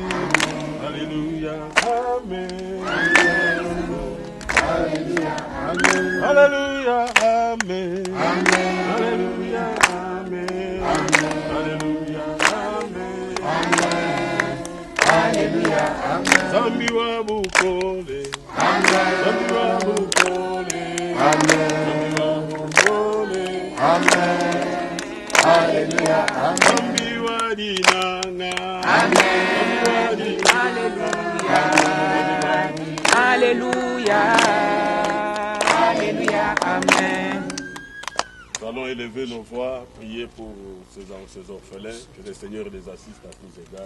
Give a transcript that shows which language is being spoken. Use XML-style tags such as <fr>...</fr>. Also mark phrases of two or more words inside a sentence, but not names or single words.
<fr>Alléluia, Amen. Alléluia, Amen. Alléluia, Amen. Alléluia, Amen. Alléluia, Amen. Alléluia,</fr> <lua>Amen. Zambi wa bukole. Amen. Zambi wa bukole. Amen. Zambi wa bukole. Amen. Alléluia, Amen. Zambi wa dinanga.</lua> <fr>Amen. Alléluia. Alléluia. Alléluia, Amen. Nous allons élever nos voix, prier pour ces orphelins, que le Seigneur les assiste à tous égards.</fr>